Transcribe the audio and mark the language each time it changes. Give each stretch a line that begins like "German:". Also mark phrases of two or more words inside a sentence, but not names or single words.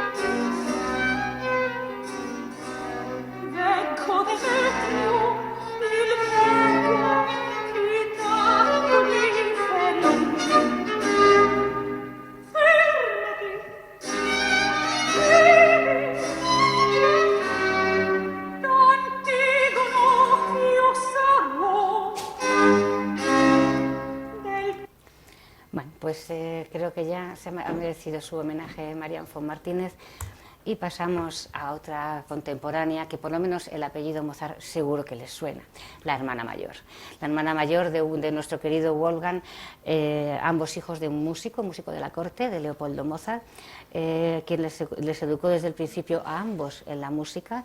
Italian: Ecco Demetrio, il vecchio, che tanto mi ferì. Fermati, d'Antigono io sarò del.
Spanish: Bueno, pues creo que ya se ha merecido su homenaje Marianne von Martínez. Y pasamos a otra contemporánea que por lo menos el apellido Mozart seguro que les suena, la hermana mayor. La hermana mayor de nuestro querido Wolfgang, ambos hijos de un músico de la corte, de Leopoldo Mozart, quien les educó desde el principio a ambos en la música.